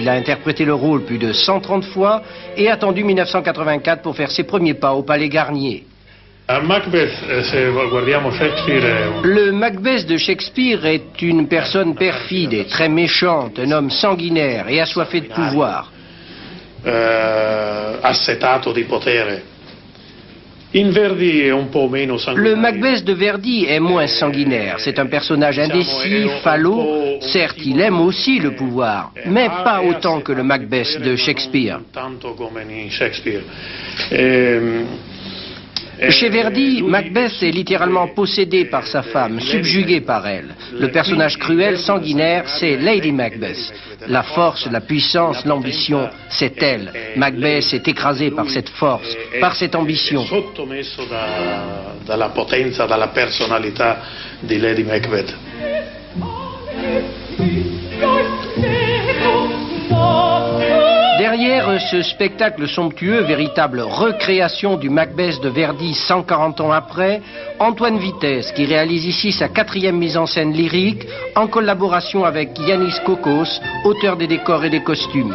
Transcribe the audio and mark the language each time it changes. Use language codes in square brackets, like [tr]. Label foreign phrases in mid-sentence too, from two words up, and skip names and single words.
[fr] Il a interprété le rôle plus de 130 fois et attendu 1984 pour faire ses premiers pas au Palais Garnier. Le Macbeth de Shakespeare est une personne perfide et très méchante, un homme sanguinaire et assoiffé de pouvoir. [it] Assetato di potere. [fr] Le Macbeth de Verdi est moins sanguinaire. C'est un personnage indécis, falot. Certes, il aime aussi le pouvoir, mais pas autant que le Macbeth de Shakespeare. Chez Verdi, Macbeth est littéralement possédé par sa femme, subjugué par elle. Le personnage cruel, sanguinaire, c'est Lady Macbeth. La force, la puissance, l'ambition, c'est elle. Macbeth est écrasé par cette force, par cette ambition. [it] Sottomesso dalla potenza, dalla personalità di Lady Macbeth. [fr] Derrière ce spectacle somptueux, véritable recréation du Macbeth de Verdi 140 ans après, Antoine Vitesse, qui réalise ici sa 4e mise en scène lyrique, en collaboration avec Yanis Kokos, auteur des décors et des costumes.